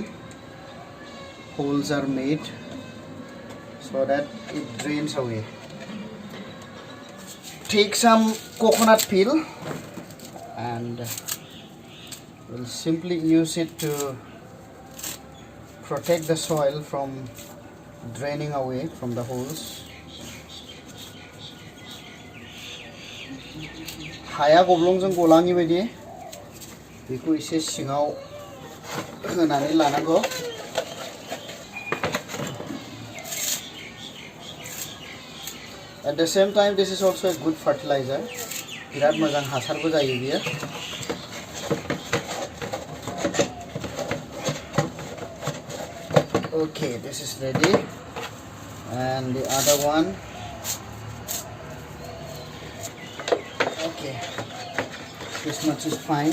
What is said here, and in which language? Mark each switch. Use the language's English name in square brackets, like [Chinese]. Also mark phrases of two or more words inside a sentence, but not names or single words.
[English] Holes are made so that it drains away. Take some coconut peel and we'll simply use it to protect the soil from draining away from the holes. [Bodo] हाया गब्लंजों गलाङि बायदि बेखौ एसे सिङाव होनानै लानांगौ. [English] At the same time, this is also a good fertilizer. [Bodo] बिराद मोजां हासारबो जायो बियो. [English] Okay, this is ready, and the other one. Okay, this much is fine.